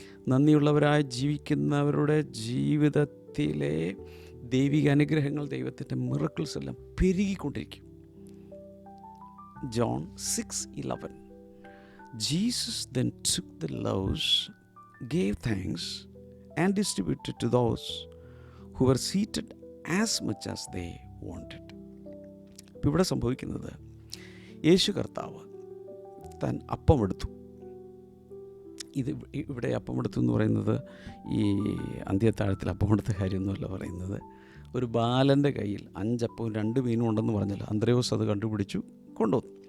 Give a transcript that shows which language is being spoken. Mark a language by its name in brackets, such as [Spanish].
[Malayalam] നന്ദിയുള്ളവരായി ജീവിക്കുന്നവരുടെ ജീവിതത്തിലെ ദൈവിക അനുഗ്രഹങ്ങൾ, ദൈവത്തിൻ്റെ മിറക്കിൾസ് എല്ലാം പെരുകിക്കൊണ്ടിരിക്കും. [English] John 6:11. Jesus then took the loaves, gave thanks, and distributed to those who were seated as much as they wanted. [Malayalam] ഇപ്പോൾ ഇവിടെ സംഭവിക്കുന്നത്, യേശു കർത്താവ് താൻ അപ്പമെടുത്തു. ഇവിടെ അപ്പമെടുത്തു എന്ന് പറയുന്നത് ഈ അന്ത്യത്താഴത്തിൽ അപ്പമെടുത്ത കാര്യമൊന്നുമല്ല പറയുന്നത്. ഒരു ബാലൻ്റെ കയ്യിൽ 5 അപ്പവും 2 മീനും ഉണ്ടെന്ന് പറഞ്ഞല്ലോ. അന്ത്രയോസ് അത് കണ്ടുപിടിച്ചു, കൊണ്ടുവന്നു.